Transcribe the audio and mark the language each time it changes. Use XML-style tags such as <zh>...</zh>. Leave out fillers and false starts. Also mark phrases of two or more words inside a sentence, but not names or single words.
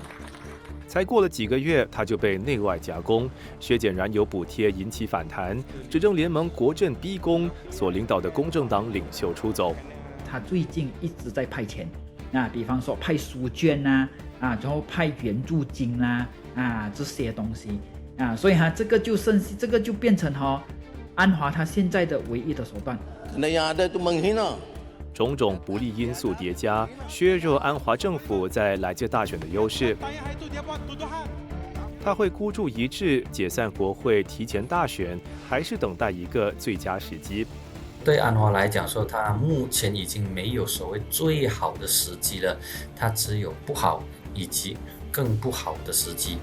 <zh>才过了几个月，他就被内外夹攻，削减燃油补贴引起反弹，执政联盟国阵逼宫，所领导的公正党领袖出走。他最近一直在派钱，比方说派书卷然后派援助金这些东西所以这个就变成安华他现在的唯一的手段。</zh> <ms>那 yang ada itu menghina。</ms> <zh>种种不利因素叠加，削弱安华政府在来届大选的优势。他会孤注一掷解散国会、提前大选，还是等待一个最佳时机？对安华来讲说，他目前已经没有所谓最好的时机了，他只有不好以及更不好的时机。</zh>